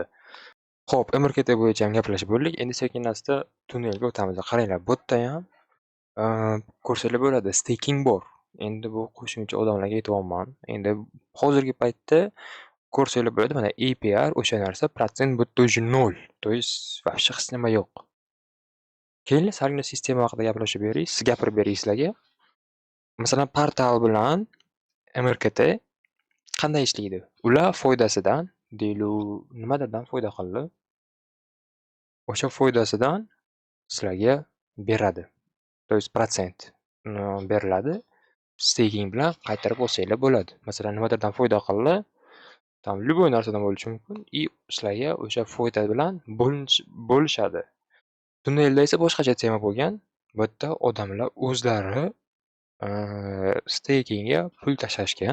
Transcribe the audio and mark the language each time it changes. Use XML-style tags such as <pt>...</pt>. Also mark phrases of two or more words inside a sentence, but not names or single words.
<uz>Xo'p, MRKT bo'yicha ham gaplashib bo'ldik. Endi sekin-asta tunnelga o'tamiz. Qaranglar, bu yerda ham ko'rsanglar bo'ladi, staking bor. Endi bu qo'shimcha odamlarga aytyapman. Endi hozirgi paytda ko'rsanglar bo'ladi, mana APR o'sha narsa protsent bu yerda уже 0.</uz> <ru>То есть вообще</ru> <uz>hech nima yo'q. Keyin salgina sistema haqida gaplashib beray, siz gapirib beray sizlarga. Masalan, portal bilan MRKT qanday ishlaydi? Ular foydasidan, deylik, nimadan foyda qildi? O'sha foydasidan sizlarga beradi.</uz> <ru>То есть</ru> <uz>protsent beriladi. Staking bilan qaytarib olsanglar bo'ladi. Masalan, nimadan foyda qildi?</uz> <ru>Там любой</ru> <uz>narsadan bo'lishi mumkin. Sizlarga o'sha foyda bilan bo'lishadi. Tunnelda esa boshqacha tema bo'lgan. Bu yerda odamlar o'zlari stakingga pul tashlashgan.</uz>